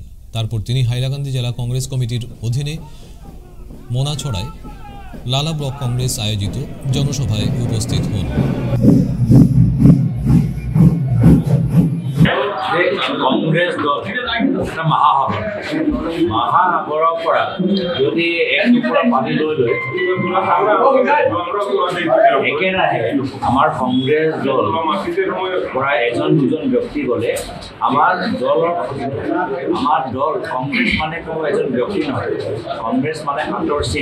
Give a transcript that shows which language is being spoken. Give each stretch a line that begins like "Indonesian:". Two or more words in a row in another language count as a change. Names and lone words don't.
Bangla: তারপর তিনি হাইলাকান্দি জেলা কংগ্রেস কমিটির অধীনে মোনাছড়ায় লালা ব্লক কংগ্রেস আয়োজিত জনসভায় উপস্থিত হন।
Assamese: কংগ্রেস দল মহাভারত মহাসাগৰৰ পৰা যদি এক টুকুৰা পানী লৈ একেৰাহে আমাৰ কংগ্ৰেছ দল পৰা এজন দুজন ব্যক্তি গ'লে আমাৰ দল কংগ্ৰেছ মানে কোনো এজন ব্যক্তি নহয়, কংগ্ৰেছ মানে হাতৰ চিন।